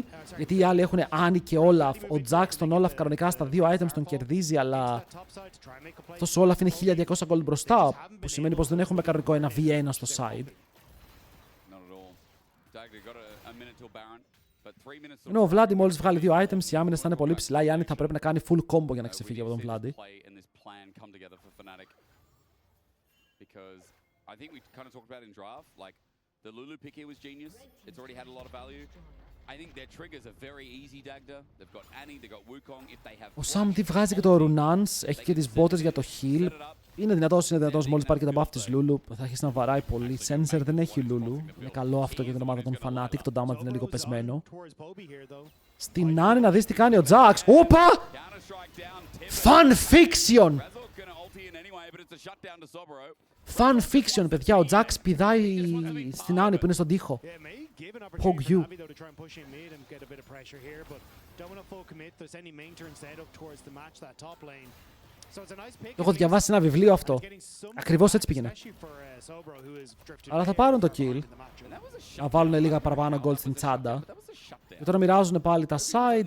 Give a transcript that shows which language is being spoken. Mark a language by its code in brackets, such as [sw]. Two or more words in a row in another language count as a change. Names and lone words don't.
[el] Γιατί οι άλλοι έχουν Annie και Olaf. Ο Jack στον Olaf κανονικά στα δύο items τον κερδίζει, αλλά αυτός ο Olaf είναι 1200 gold μπροστά. Που σημαίνει πως δεν έχουμε κανονικό ένα V1 στο side. Ενώ ο Vladi μόλις βγάλει δύο items, οι άμυνες θα είναι πολύ ψηλά. Η Annie θα πρέπει να κάνει full combo για να ξεφύγει από τον Vladi. [en] Because I think we kind of talked about in draft, like the Lulu pick here was genius. It's already had a lot of value. I think their triggers are very easy, Dagda. They've got Annie, they've got Wukong. If they have. [el] Ο Sam τι βγάζει και το Runans, έχει και τις μπότες για το heal. Είναι δυνατός μόλις πάρει και τα buff της Lulu. Θα αρχίσει να βαράει πολύ. Sensor δεν έχει Lulu. Είναι καλό αυτό για την ομάδα των Fnatic. Το damage είναι λίγο πεσμένο. Στην Annie να δεις τι κάνει ο Jax. Όπα! [en] Fun fiction! Fun fiction, [el] παιδιά. Ο Jax πηδάει στην Annie που είναι στον τοίχο. Hog you. Το έχω διαβάσει σε ένα βιβλίο αυτό. Ακριβώς έτσι πήγαινε. Αλλά θα πάρουν το kill. Να βάλουν λίγα παραπάνω gold στην τσάντα. Και τώρα μοιράζουν πάλι τα sides.